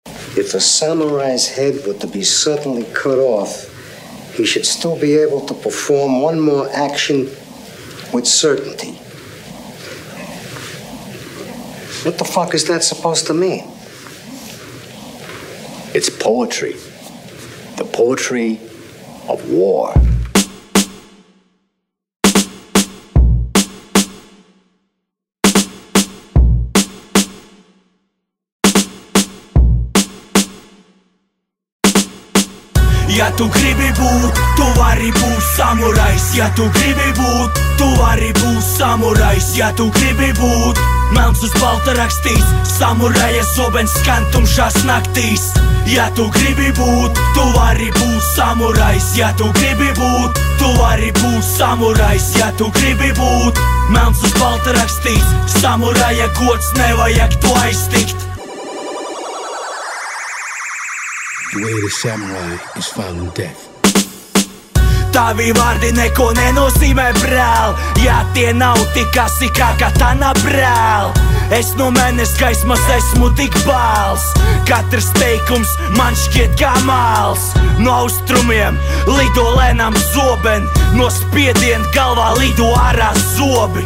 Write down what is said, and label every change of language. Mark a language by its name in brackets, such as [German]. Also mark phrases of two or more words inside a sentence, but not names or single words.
[English] If a samurai's head were to be suddenly cut off, he should still be able to perform one more action with certainty. What the fuck is that supposed to mean? It's poetry. The poetry of war. [Latvian] Ja tu gribi būt, tu vari būt samurajs. Ja tu gribi būt, tu vari būt samurajs. Ja tu gribi būt, melns uz balta rakstīts, samuraja zobens skan tumšās naktīs. Ja tu gribi būt, tu vari būt samurajs. Ja tu gribi būt, tu vari būt samurajs. Ja tu gribi būt, melns uz balta rakstīts, samuraja gods nevajag to aiztikt. [English] The way of the samurai is found in death. [Latvian] Tavi vārdi neko nenozīmē, brāl. Ja tie nav tik asi kā katana, brāl. Es no mēnes gaismas esmu tik bāls. Katrs teikums man šķiet kā māls. No austrumiem lido lēnām zoben, no spiedien galvā lido ārā zobi.